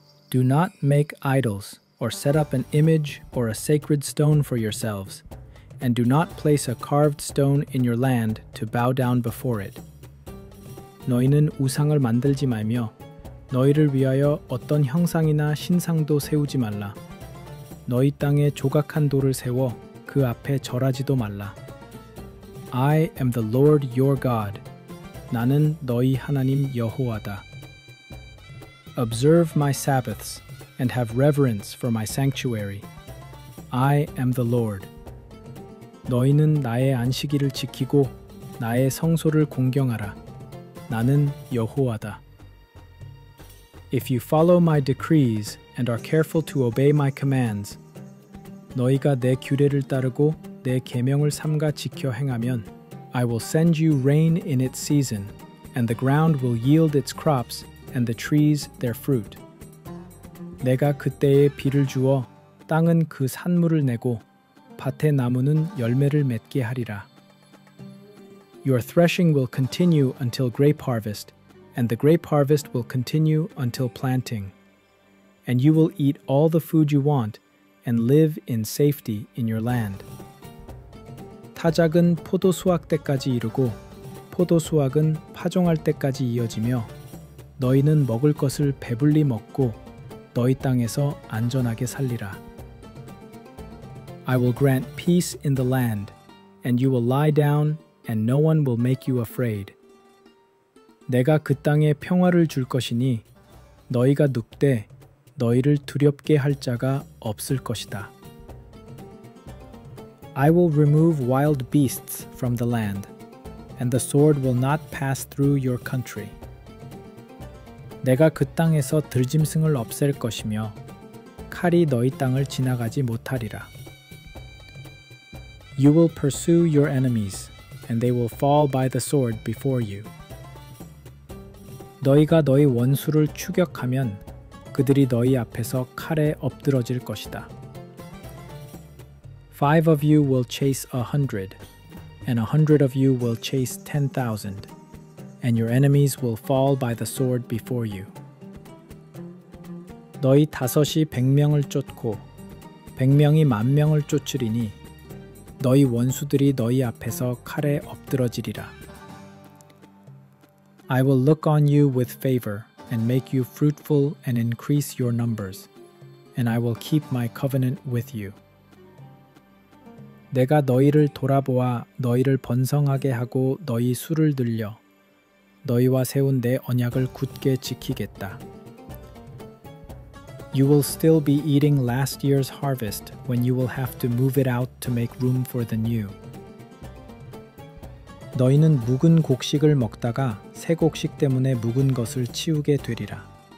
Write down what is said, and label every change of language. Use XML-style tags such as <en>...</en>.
<en>Do not make idols or set up an image or a sacred stone for yourselves, and do not place a carved stone in your land to bow down before it.</en> <ko>너희는 우상을 만들지 말며 너희를 위하여 어떤 형상이나 신상도 세우지 말라. 너희 땅에 조각한 돌을 세워 그 앞에 절하지도 말라.</ko> <en>I am the Lord your God.</en> <ko>나는 너희 하나님 여호와다.</ko> <en>Observe my Sabbaths and have reverence for my sanctuary. I am the Lord.</en> <ko>너희는 나의 안식일을 지키고 나의 성소를 공경하라. 나는 여호와다.</ko> <en>If you follow my decrees and are careful to obey my commands,</en> <ko>너희가 내 규례를 따르고 내 계명을 삼가 지켜 행하면</ko> <en>I will send you rain in its season, and the ground will yield its crops, and the trees their fruit.</en> <ko>내가 그때에 비를 주어 땅은 그 산물을 내고 밭의 나무는 열매를 맺게 하리라.</ko> <en>Your threshing will continue until grape harvest, and the grape harvest will continue until planting. And you will eat all the food you want, and live in safety in your land.</en> <ko>타작은 포도 수확 때까지 이르고 포도 수확은 파종할 때까지 이어지며 너희는 먹을 것을 배불리 먹고 너희 땅에서 안전하게 살리라.</ko> <en>I will grant peace in the land, and you will lie down, and no one will make you afraid.</en> <ko>내가 그 땅에 평화를 줄 것이니 너희가 눕되 너희를 두렵게 할 자가 없을 것이다.</ko> <en>I will remove wild beasts from the land, and the sword will not pass through your country.</en> <ko>내가 그 땅에서 들짐승을 없앨 것이며 칼이 너희 땅을 지나가지 못하리라.</ko> <en>You will pursue your enemies, and they will fall by the sword before you.</en> <ko>너희가 너희 원수를 추격하면 그들이 너희 앞에서 칼에 엎드러질 것이다.</ko> <en>5 of you will chase 100, and 100 of you will chase 10,000, and your enemies will fall by the sword before you.</en> <ko>너희 5이 100명을 쫓고 100명이 10,000명을 쫓으리니 너희 원수들이 너희 앞에서 칼에 엎드러지리라.</ko> <en>I will look on you with favor and make you fruitful and increase your numbers, and I will keep my covenant with you.</en> <ko>내가 너희를 돌아보아 너희를 번성하게 하고 너희 수를 늘려 너희와 세운 내 언약을 굳게 지키겠다.</ko> <en>You will still be eating last year's harvest when you will have to move it out to make room for the new.</en> <ko>너희는 묵은 곡식을 먹다가 새 곡식 때문에 묵은 것을 치우게 되리라.</ko>